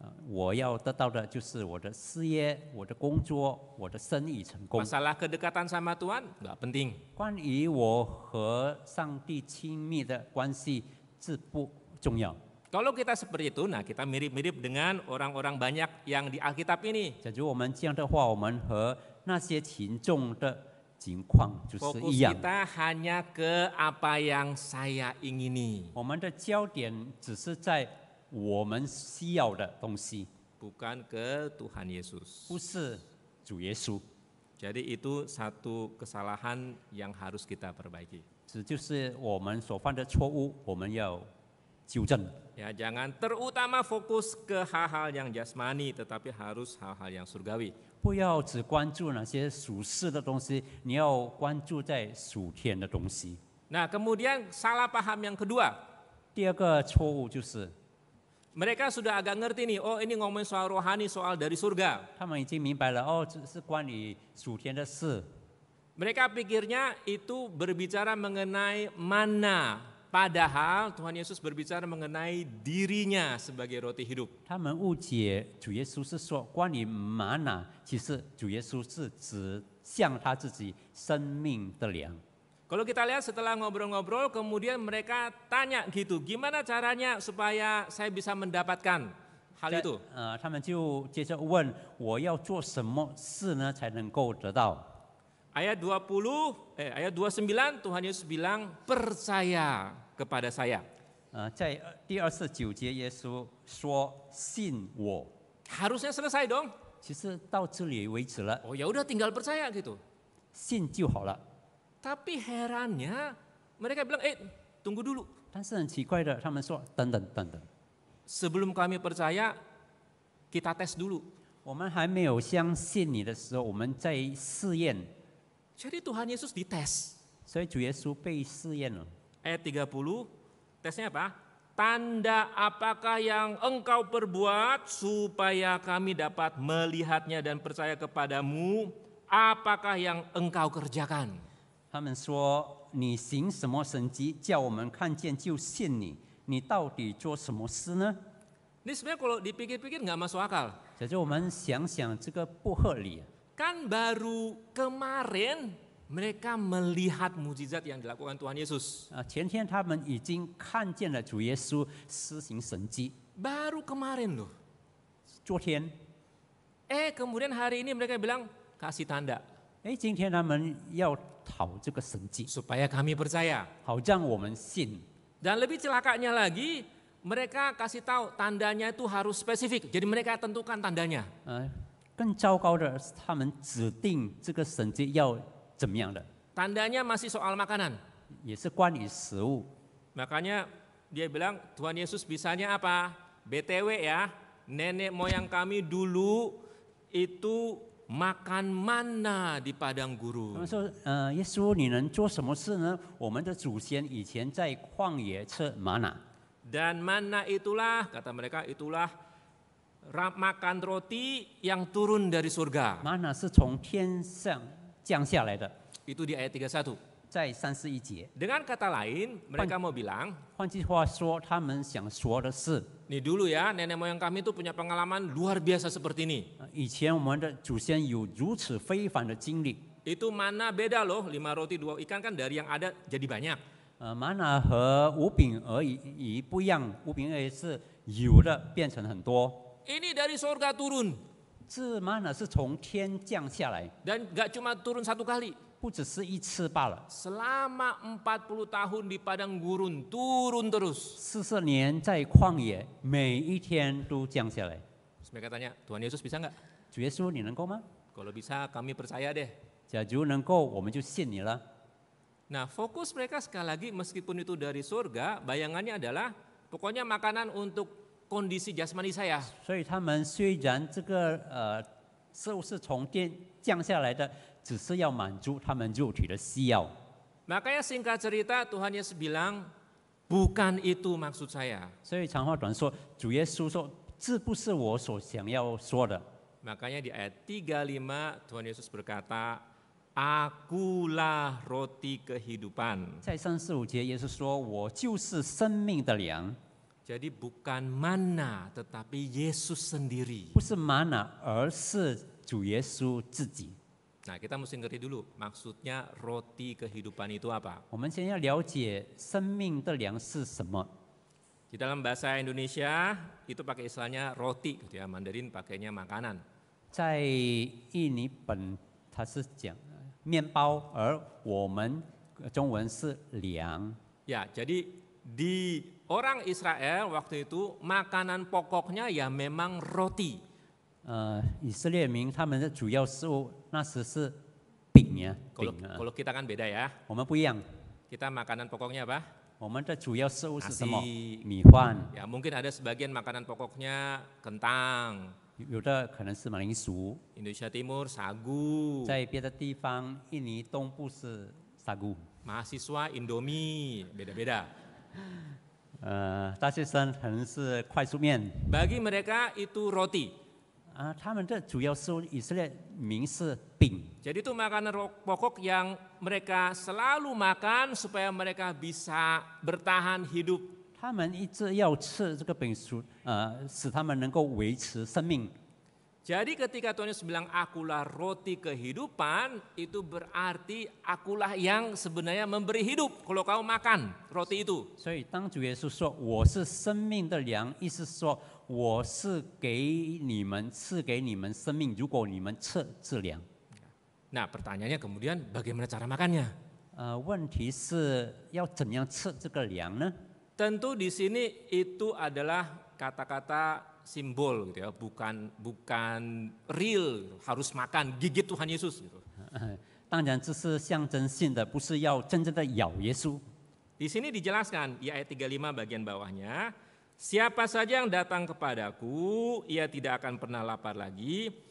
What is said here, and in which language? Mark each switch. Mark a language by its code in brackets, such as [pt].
[zh] 我要得到的就是我的事业、我的工作、我的生意成功。 [id] Masalah kedekatan sama Tuhan nggak penting. [zh] 关于我和上帝亲密的关系，这不重要。 [id] Kalau kita seperti itu, nah kita mirip-mirip dengan orang-orang banyak yang di Alkitab ini. [zh] 假如我们这样的话，我们和那些群众的情况就是 [id] Fokus [zh] 一样。 [id] kita hanya ke apa yang saya ingini, [zh] 我们的焦点只是在我们需要的东西， [id] bukan ke Tuhan Yesus. [zh] 不是主耶稣。 [id] Jadi itu satu kesalahan yang harus kita perbaiki. [zh] 这就是我们所犯的错误，我们要纠正。 [id] Ya, jangan terutama fokus ke hal-hal yang jasmani, tetapi harus hal-hal yang surgawi. [zh] 不要只关注那些属世的东西，你要关注在属天的东西。 [id] Nah, kemudian salah paham yang kedua. [zh] 第二个错误就是， [id] Mereka sudah agak ngerti nih, oh ini ngomongin soal rohani, soal dari surga. [zh] 他们已经明白了，哦，这是关于属天的事。 [id] Mereka pikirnya itu berbicara mengenai mana, padahal Tuhan Yesus berbicara mengenai dirinya sebagai roti hidup. [zh] 他们误解主耶稣是说关于玛拿，其实主耶稣是指向他自己生命的粮。 [id] Kalau kita lihat setelah ngobrol-ngobrol, kemudian mereka tanya gitu, gimana caranya supaya saya bisa mendapatkan hal itu? [zh] 他们就接着问，我要做什么事呢，才能够得到？ [id] Ayat 29 Tuhan Yesus bilang percaya kepada saya. [zh] 在第29节，耶稣说：“信我。” [id] Harusnya selesai dong. [zh] 其实到这里为止了， [id] Oh ya udah tinggal percaya gitu. [zh] 信就好了。 [id] Tapi herannya mereka bilang, tunggu dulu. [zh] 但是很奇怪的，他们说：“等等等等， [id] Sebelum kami percaya, kita tes dulu. [zh] 我们还没有相信你的时候，我们在试验。” [id] Jadi Tuhan Yesus dites. [zh] 所以主耶稣被试验了。 [id] Ayat 30, tesnya apa? Tanda apakah yang engkau perbuat supaya kami dapat melihatnya dan percaya kepadamu? Apakah yang engkau kerjakan? [zh] 他们说：“你行什么神迹，叫我们看见就信你？你到底做什么事呢？” [id] Ini sebenarnya kalau dipikir-pikir nggak masuk akal. [zh] 假如我们想想，这个不合理。 [id] Kan baru kemarin mereka melihat mujizat yang dilakukan Tuhan Yesus. [zh] 前天他们已经看见了主耶稣施行神迹， [id] Baru kemarin loh. [zh] 昨天， [id] Kemudian hari ini mereka bilang kasih tanda [zh] 今天他们要讨这个神迹， [id] supaya kami percaya. [zh] 好让我们信。 [id] Dan lebih celakanya lagi, mereka kasih tahu tandanya itu harus spesifik. Jadi mereka tentukan tandanya. [zh] 更糟糕的是，他们指定这个神迹要怎么样的， [id] Tandanya masih soal makanan. [zh] 也是关于食物。 [id] Makanya dia bilang Tuhan Yesus bisanya apa? BTW ya, nenek moyang kami dulu itu makan mana di padang [zh] 他 [id] gurun. [zh] 们说：“耶稣，你能做什么事呢？我们的祖先以前在旷野吃玛拿， [id] Dan mana itulah, kata mereka, itulah makan roti yang turun dari surga. [zh] 玛拿是从天上降下来的。” [id] Itu di ayat 31. [zh] 在31节， [id] Dengan kata lain, mereka mau bilang, [zh] 换句话说，他们想说的是， [id] nih dulu ya, nenek moyang kami itu punya pengalaman luar biasa seperti ini. [zh] 以前我们的祖先有如此非凡的经历。 [id] Itu mana beda loh, 5 roti 2 ikan kan dari yang ada jadi banyak. [zh] 玛拿和五饼而已不一样，五饼而已是有的变成很多。 [id] Ini dari surga turun. [zh] 这玛纳是从天降下来， [id] Dan gak cuma turun 1 kali. [zh] 不只是一次罢了。 [id] Selama 40 tahun di padang gurun turun terus. [zh] 40年在旷野，每一天都降下来。 [id] Terus mereka tanya, Tuhan Yesus bisa nggak? [zh] 主耶稣，你能够吗？ [id] Kalau bisa kami percaya deh. [zh] 假如能够，我们就信你了。 [id] Nah, fokus mereka sekali lagi meskipun itu dari surga, bayangannya adalah pokoknya makanan untuk kondisi jasmani saya. [zh] 所以他们虽然这个食物是从天降下来的，只是要满足他们肉体的需要。 [id] Makanya singkat cerita Tuhan Yesus bilang, bukan itu maksud saya. [zh] 所以长话短说，主耶稣说：“这不是我所想要说的。” [id] Makanya di ayat 35 Tuhan Yesus berkata, Akulah roti kehidupan. [zh] 在35节，耶稣说：“我就是生命的粮。” [id] Jadi bukan mana tetapi Yesus sendiri. [zh] 不是玛瑙，而是主耶稣自己。 [id] Nah, kita mesti ngerti dulu maksudnya roti kehidupan itu apa. [zh] 我们先要了解生命的粮是什么。 [id] Di dalam bahasa Indonesia itu pakai istilahnya roti, gitu ya. Mandarin pakainya makanan. [zh] 在印尼本，它是讲面包，而我们中文是粮。 [id] Ya, jadi di orang Israel waktu itu makanan pokoknya ya memang roti. [zh] 以色列民他们的主要食物那时是饼呀， [id] Kalau [zh] 饼啊。 [id] kalau kita kan beda ya. [zh] 我们不一样， [id] Kita makanan pokoknya apa? [zh] 我们的主要食物是什么？ [id] Nasi. [zh] 米饭， [id] Ya mungkin ada sebagian makanan pokoknya kentang, [zh] 有的可能是马铃薯， [id] Indonesia Timur sagu, [zh] 在别的地方，印尼东部是沙菇。 [id] mahasiswa Indomie, beda-beda. [zh] 大学生可能是快速面。 [id] Bagi mereka itu roti. [zh] 他们的主要食物以色列民是饼， [id] Jadi itu makanan pokok yang mereka selalu makan supaya mereka bisa bertahan hidup. [zh] 他们一直要吃这个饼，使他们能够维持生命。 [id] Jadi ketika Tuhan Yesus bilang akulah roti kehidupan, itu berarti akulah yang sebenarnya memberi hidup kalau kamu makan roti itu. [zh] 所以当主耶稣说我是生命的粮，意思是说我是给你们赐给你们生命，如果你们吃这粮。 [id] Nah pertanyaannya kemudian bagaimana cara makannya? [zh] 问题是要怎样吃这个粮呢？ [id] Tentu di sini itu adalah kata-kata simbol gitu ya, bukan real harus makan gigit Tuhan Yesus gitu. [zh] 当然这是象征性的，不是要真正的咬耶稣。 [id] Di sini dijelaskan di ayat 35 bagian bawahnya, siapa saja yang datang kepadaku, ia tidak akan pernah lapar lagi.